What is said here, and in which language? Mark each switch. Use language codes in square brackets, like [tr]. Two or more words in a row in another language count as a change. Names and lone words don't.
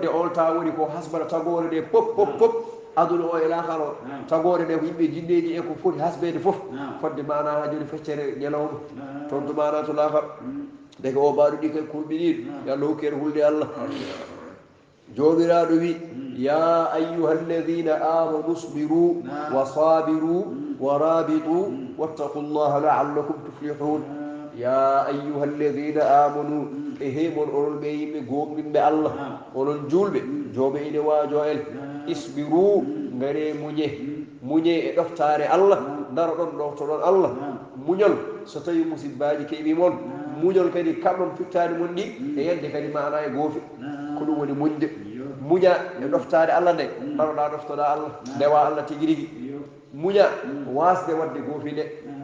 [ff] on ta woni ko hasbata tagore ɗe pop pop pop aduna o e lahara o tagore ɗe ko yimɓe jinneji e ko foti hasbede foof fodde mana ha joni feccere ñalawma toon to mana to lahara deke o mbaɗo ɗi kay kulɓiniɗo yo Allah hokkere hulde Allah jomiraɗo wi [ar] يا أيها الذين آمنوا اصبروا وصابروا ورابطوا واتقوا الله لعلكم تفلحون يا أيها الذين آمنوا [ff] e hemon onon ɓe yimɓe gomɗinɓe Allah onon julɓe jooɓe ine waajo en isbiru ngare muñe e ɗoftare Allah daro ɗon ɗoftoɗon Allah muñol so tawi musibbaji keeɓi moon muñol kadi kamɗon fittani mon ɗi e yelde kadi mana e goofi ko ɗum woni muñde muña e ɗoftade Allah nde ɗaroɗa ɗoftoɗa Allah ndewa Allah tigui rigui muña wasde wadde goofi nde